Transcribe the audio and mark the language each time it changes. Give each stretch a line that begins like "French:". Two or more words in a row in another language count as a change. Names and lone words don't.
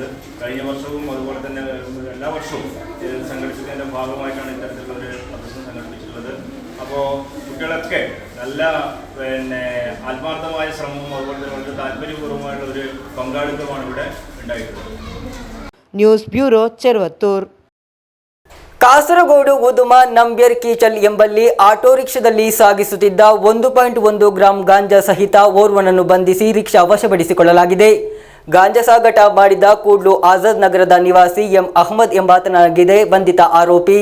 Malayalam: കഴിഞ്ഞ വർഷവും അതുപോലെ തന്നെ എല്ലാ വർഷവും സംഘടിപ്പിക്കുന്നതിൻ്റെ ഭാഗമായിട്ടാണ് ഇത്തരത്തിലുള്ള ഒരു പ്രദർശനം സംഘടിപ്പിച്ചിട്ടുള്ളത്. അപ്പോൾ കുട്ടികളൊക്കെ നല്ല ആത്മാർത്ഥമായ ശ്രമവും അതുപോലെ തന്നെ വളരെ താല്പര്യപൂർവ്വമായുള്ള ഒരു പങ്കാളിത്തമാണ് ഇവിടെ ഉണ്ടായിട്ടുള്ളത്.
Kannada: ನ್ಯೂಸ್ ಬ್ಯೂರೋ, ಚೆರುವತ್ತೂರ್. ಕಾಸರಗೋಡು ಉದುಮ ನಂಬ್ಯರ್ ಕೀಚಲ್ ಎಂಬಲ್ಲಿ ಆಟೋ ರಿಕ್ಷಾದಲ್ಲಿ ಸಾಗಿಸುತ್ತಿದ್ದ 1.1 ಗ್ರಾಂ ಗಾಂಜಾ ಸಹಿತ ಓರ್ವನನ್ನು ಬಂಧಿಸಿ ರಿಕ್ಷಾ ವಶಪಡಿಸಿಕೊಳ್ಳಲಾಗಿದೆ. ಗಾಂಜಾ ಸಾಗಾಟ ಮಾಡಿದ ಕೂಡ್ಲು ಆಜಾದ್ ನಗರದ ನಿವಾಸಿ ಎಂ ಅಹಮದ್ ಎಂಬಾತನಾಗಿದೆ ಬಂಧಿತ ಆರೋಪಿ.